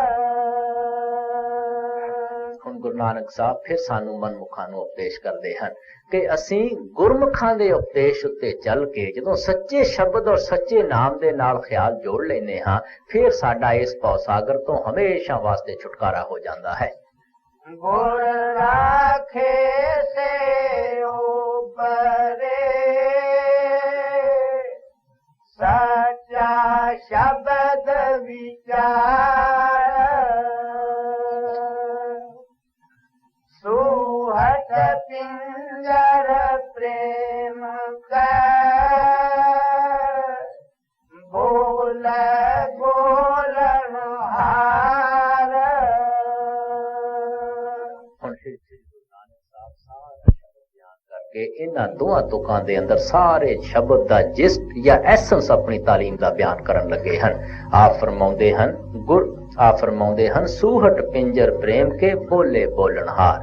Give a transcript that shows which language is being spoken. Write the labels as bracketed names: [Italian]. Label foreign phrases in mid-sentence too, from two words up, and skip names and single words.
[Punjabi] ਹੁਣ ਗੁਰੂ ਨਾਨਕ ਸਾਹਿਬ ਫਿਰ ਸਾਨੂੰ ਮਨਮੁਖਾਂ ਨੂੰ ਉਪਦੇਸ਼ ਕਰਦੇ ਹਨ ਕਿ ਅਸੀਂ ਗੁਰਮੁਖਾਂ ਦੇ ਉਪਦੇਸ਼ ਉੱਤੇ ਚੱਲ ਕੇ ਜਦੋਂ ਸੱਚੇ ਸ਼ਬਦ ਔਰ ਸੱਚੇ ਨਾਮ ਦੇ ਨਾਲ ਖਿਆਲ ਜੋੜ ਲੈਂਦੇ ਹਾਂ, ਫਿਰ ਸਾਡਾ ਇਸ ਭਉ ਸਾਗਰ ਤੋਂ ਹਮੇਸ਼ਾ ਵਾਸਤੇ ਛੁਟਕਾਰਾ ਹੋ ਜਾਂਦਾ ਹੈ। ਗੁਰ ਰਾਖੇ ਸੇ ਉਬਰੇ, ਸੱਚਾ ਸ਼ਬਦ ਵਿਚਾਰ। [Hindi] सूहट पिंजर प्रेम का बोल बोलन हार। [Punjabi] ਹੁਣ ਸ਼੍ਰੀ ਗੁਰੂ ਨਾਨਕ ਸਾਹਿਬ ਸਾਰਾ ਸ਼ਬਦ ਬਿਆਨ ਕਰਕੇ ਇਹਨਾਂ ਦੋਹਾਂ ਤੁਕਾਂ ਦੇ ਅੰਦਰ ਸਾਰੇ ਸ਼ਬਦ ਦਾ ਜਿਸਟ ਜਾਂ ਐਸੈਂਸ ਆਪਣੀ ਤਾਲੀਮ ਦਾ ਬਿਆਨ ਕਰਨ ਲੱਗੇ ਹਨ। ਆਪ ਫਰਮਾਉਂਦੇ ਹਨ ਸੂਹਟ ਪਿੰਜਰ ਪ੍ਰੇਮ ਕੇ ਬੋਲੇ ਬੋਲਣਹਾਰ।